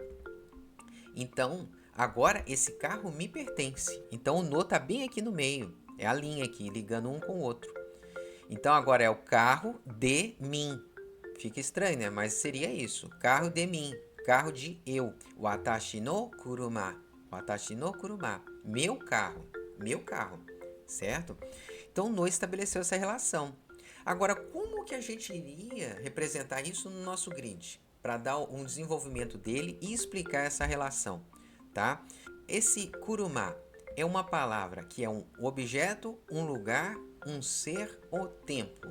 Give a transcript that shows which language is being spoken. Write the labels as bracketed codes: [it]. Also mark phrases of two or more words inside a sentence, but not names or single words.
[pt] Então, agora esse carro me pertence. Então o no tá bem aqui no meio. É a linha aqui, ligando um com o outro. Então agora é o carro de mim. Fica estranho, né? Mas seria isso. Carro de mim. Carro de eu. [ja] 私の車。私の車. [pt] Meu carro. Meu carro. Certo? Então o no estabeleceu essa relação. Agora, como que a gente iria representar isso no nosso grid? Para dar um desenvolvimento dele e explicar essa relação, tá? Esse kuruma é uma palavra que é um objeto, um lugar, um ser ou tempo.